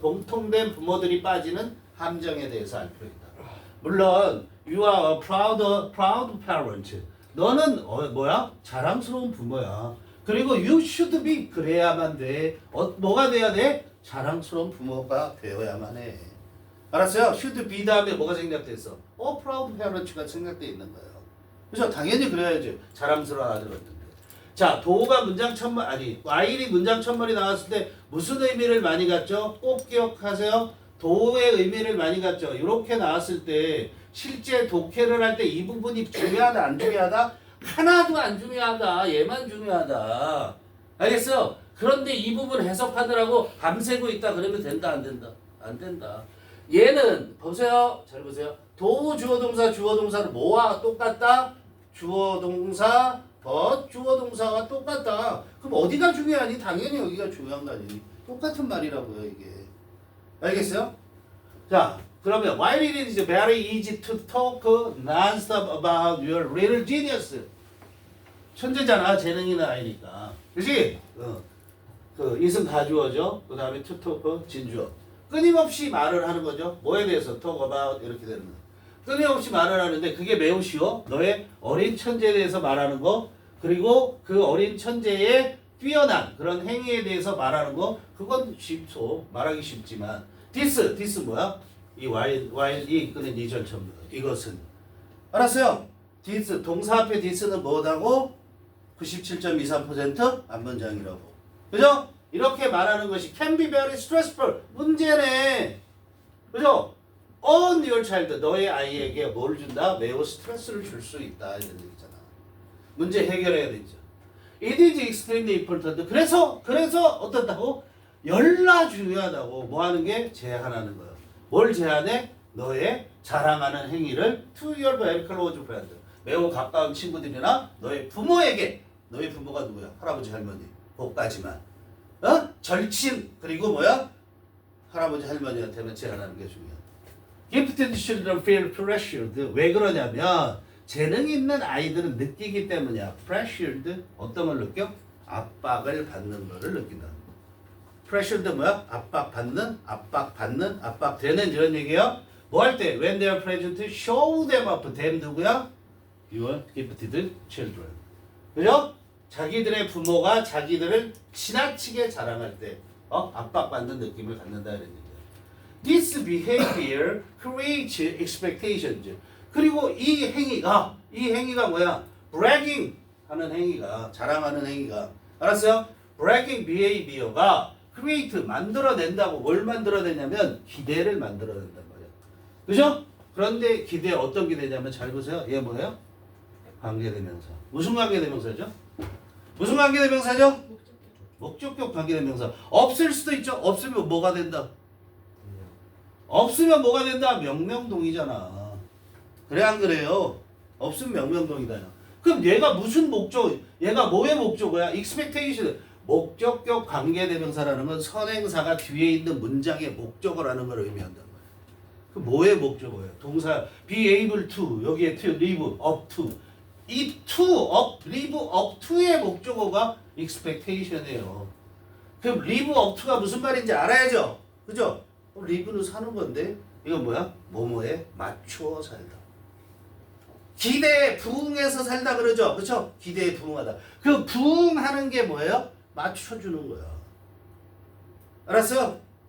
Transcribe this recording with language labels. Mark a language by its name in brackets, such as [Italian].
[Korean] 공통된 부모들이 빠지는 함정에 대해서 알 필요 있다. [English] 물론 you are a proud parent. [Korean] 너는 뭐야? 자랑스러운 부모야. 그리고 [English] you should be [Korean] 그래야만 돼. 뭐가 돼야 돼? 자랑스러운 부모가 되어야만 해. 알았어요? should be 다음에 뭐가 생략돼 있어? [English] proud parent가 [Korean] 생략돼 있는 거예요. 그죠? 당연히 그래야지. 자랑스러운 아들 같은데. 자, 도가 문장 첨말 와일이 문장 첨말이 나왔을 때 무슨 의미를 많이 갖죠? 꼭 기억하세요. 도의 의미를 많이 갖죠. 이렇게 나왔을 때 실제 독해를 할 때 이 부분이 중요하다 안 중요하다? 하나도 안 중요하다. 얘만 중요하다. 알겠어? 그런데 이 부분 해석하느라고 밤새고 있다 그러면 된다 안 된다? 안 된다. 얘는 보세요. 잘 보세요. 도 주어 동사를 뭐와 똑같다? 주어 동사 주어 동사와 똑같다. 그럼 어디가 중요하니? 당연히 여기가 중요한 거 아니니? 똑같은 말이라고요 이게. 알겠어요? 자, 그러면 [English] while it is very easy to talk non-stop about your little genius. [Korean] 천재잖아. 재능 있는 아이니까. 그치? 그 is은 가주어죠. 그 다음에 to talk 진주어. 끊임없이 말을 하는 거죠. 뭐에 대해서 talk about 이렇게 되는 거. 끊임없이 말을 하는데 그게 매우 쉬워. 너의 어린 천재에 대해서 말하는 거. 그리고 그 어린 천재의 뛰어난 그런 행위에 대해서 말하는 거. 그건 쉽소. 말하기 쉽지만 this 뭐야? 이 while이 이끄는 이전처럼 이것은 알았어요? this 동사 앞에 this는 뭐다고? 97.23% 앞문장이라고. 그죠? 이렇게 말하는 것이 [English] can be very stressful. [Korean] 문제네. 그죠? [English] on your child. [Korean] 너의 아이에게 뭘 준다? 매우 스트레스를 줄 수 있다. 이런 얘기잖아. 문제 해결해야 되죠. [English] It is extremely important. [Korean] 그래서 어떻다고? 열나 중요하다고. 뭐 하는 게? 제한하는 거예요. 뭘 제한해? 너의 자랑하는 행위를 [English] to your very close friend. [Korean] 매우 가까운 친구들이나 너의 부모에게. 너의 부모가 누구야? 할아버지 할머니. 그까지만. 절친 그리고 뭐야? 할아버지 할머니한테는 제한하는 게 중요해. [English] Gifted children feel pressured. [Korean] 왜 그러냐면 재능 있는 아이들은 느끼기 때문이야. pressured 어떤 걸 느껴? 압박을 받는 거를 느낀다. pressured 뭐야? 압박받는, 압박되는 이런 얘기야. 뭐 할 때? [English] When they are present, show them up. [Korean] them 누구야? [English] Your gifted children. [Korean] 그죠? 자기들의 부모가 자기들을 지나치게 자랑할 때 압박받는 느낌을 갖는다 이런 얘기야. [English] This behavior creates expectations. [Korean] 그리고 이 행위가 뭐야? bragging 하는 행위가, 자랑하는 행위가. 알았어요? bragging behavior가 create 만들어낸다고. 뭘 만들어내냐면 기대를 만들어낸단 말이야. 그죠? 그런데 기대 어떤 기대냐면 잘 보세요. 얘 뭐예요? 관계대명사. 무슨 관계대명사죠? 무슨 관계대명사죠? 목적격 관계대명사. 없을 수도 있죠. 없으면 뭐가 된다? 없으면 뭐가 된다? 명명동이잖아. 그래 안 그래요? 없으면 명명동이다. 그럼 얘가 무슨 목적? 얘가 뭐의 목적어야? expectation. 목적격 관계대명사라는 건 선행사가 뒤에 있는 문장의 목적어라는 걸 의미한단 말이야. 그 뭐의 목적어예요? 동사 [English] be able to [Korean] 여기에 [English] to live up to. [Korean] 이 to live up to의 목적어가 expectation이에요. 그럼 live up to가 무슨 말인지 알아야죠. 그죠? live는 사는 건데 이건 뭐야? 뭐뭐에 맞추어 살다. 기대에 부응해서 살다 그러죠. 그렇죠? 기대에 부응하다. 그 부응하는 게 뭐예요? 맞춰주는 거야. 알았어요?